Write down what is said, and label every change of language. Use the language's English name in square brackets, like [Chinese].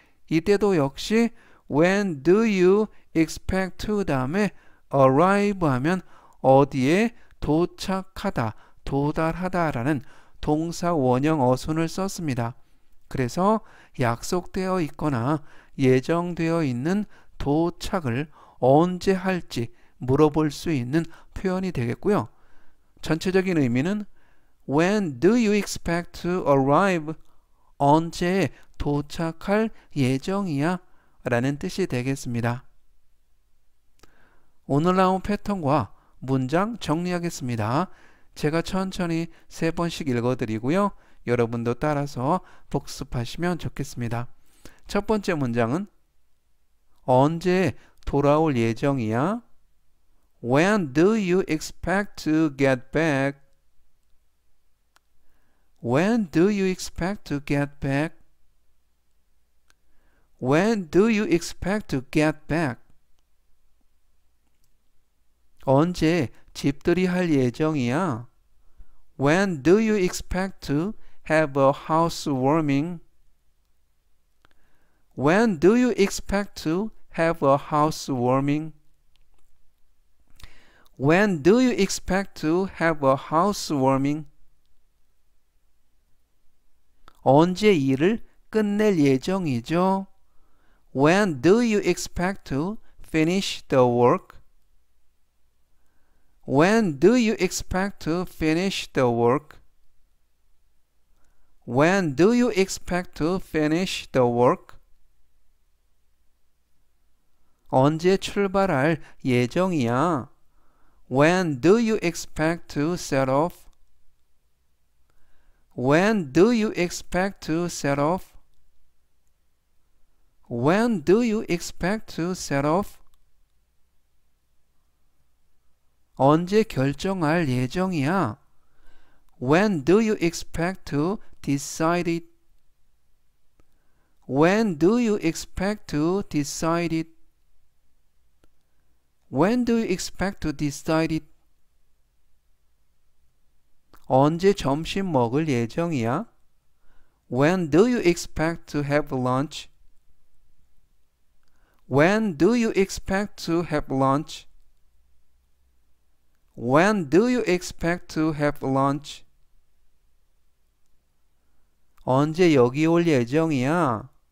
[Korean] 이때도 역시 When do you expect to 다음에 arrive 하면 어디에 도착하다, 도달하다 라는 동사 원형 어순을 썼습니다. 그래서 약속되어 있거나 예정되어 있는 도착을 언제 할지 물어볼 수 있는 표현이 되겠고요. [English] 전체적인 의미는 When do you expect to arrive? [Korean] 언제 도착할 예정이야? 라는 뜻이 되겠습니다. 오늘 나온 패턴과 문장 정리하겠습니다. 제가 천천히 3번씩 읽어드리고요. 여러분도 따라서 복습하시면 좋겠습니다. 첫 번째 문장은 언제 돌아올 예정이야? [English] When do you expect to get back? When do you expect to get back? When do you expect to get back? [Korean] 언제 집들이 할 예정이야? [English] When do you expect to have a housewarming? When do you expect to have a housewarming? When do you expect to have a housewarming? [Korean] 언제 일을 끝낼 예정이죠? [English] When do you expect to finish the work? When do you expect to finish the work? When do you expect to finish the work? [Korean] 언제 출발할 예정이야? [English] When do you expect to set off? When do you expect to set off? When do you expect to set off? [Korean] 언제 결정할 예정이야? [English] When do you expect to decide it? When do you expect to decide it? When do you expect to decide it? [Korean] 언제 점심 먹을 예정이야? [English] When do you expect to have lunch? When do you expect to have lunch? When do you expect to have lunch? [Korean] 언제 여기 올 예정이야?